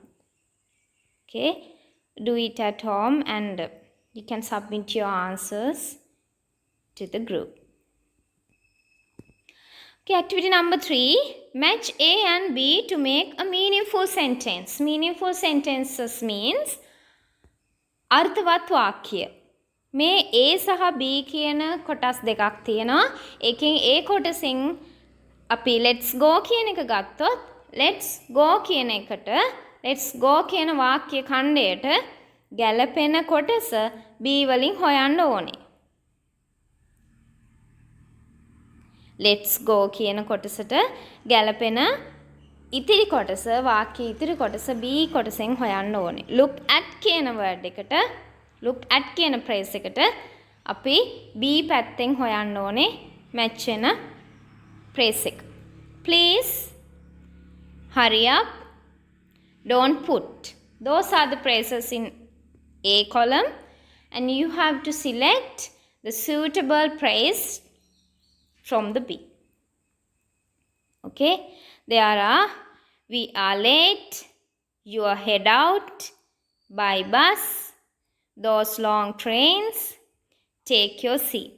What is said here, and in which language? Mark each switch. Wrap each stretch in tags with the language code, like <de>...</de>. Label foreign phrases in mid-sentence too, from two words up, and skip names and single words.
<en>Okay, do it at home and you can submit your answers to the group. Okay, activity number 3, match A and B to make a meaningful sentence. Meaningful sentences means</en> <si>අර්ථවත් වාක්‍ය. මේ A සහ B කියන කොටස් දෙකක් තියෙනවා. එකෙන් A කොටසින් අපි</si> <en>let's go</en> <si>කියන එක ගත්තොත්</si> <en>let's go</en> <si>කියන එකට</si> <en>let's go</en> <si>කියන වාක්‍ය ඛණ්ඩයට ගැලපෙන කොටස B වලින් හොයන්න ඕනේ.</si> <en>let's go</en> <si>කියන කොටසට ගැලපෙන ඉතිරි කොටස වාක්‍ය ඉතිරි කොටස B කොටසෙන් හොයන්න ඕනේ.</si> <en>look at</en> <si>කියන word එකට</si> <en>look at</en> <si>කියන phrase එකට අපි B පැත්තෙන් හොයන්න ඕනේ match වෙන phrase එක.</si> <en>please hurry up, don't put. Those are the phrases in A column and you have to select the suitable phrase from the B. Okay, there are we are late, you are head out, by bus, those long trains, take your seat.</en>